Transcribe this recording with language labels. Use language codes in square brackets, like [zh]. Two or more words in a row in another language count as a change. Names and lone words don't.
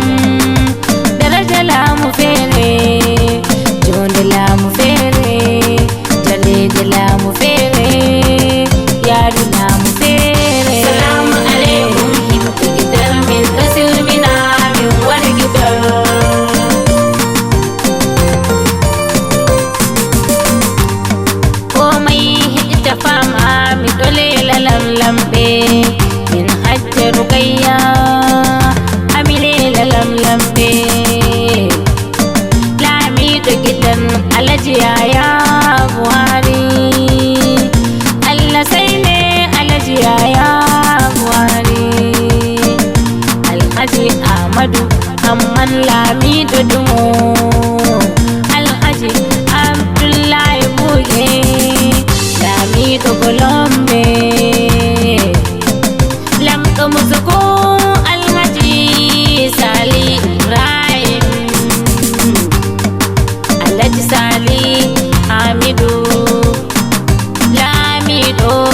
[ff] Daraja laamu feere, jonde laamu feere, jaleje laamu feere, yari laamu feere. [ar] السلام عليكم [ff] himɓe gidar min ɗo silmina min wari gidar. Komai hidda fama mi ɗo lela lamlamɓe min Hajja Rukayya. Ami lela lamlamɓe lamiɗo gidan Alhaji Yaya Buhari Allah sai ne. Alhaji Yaya Buhari Alhaji Ahmadu Amman lamiɗo dumo. Alhaji Abdullahi Buge lamiɗo Golombe. Lamɗo musuko Alhaji Sali Ibrahim. Alhaji Sali Hamidu lamiɗo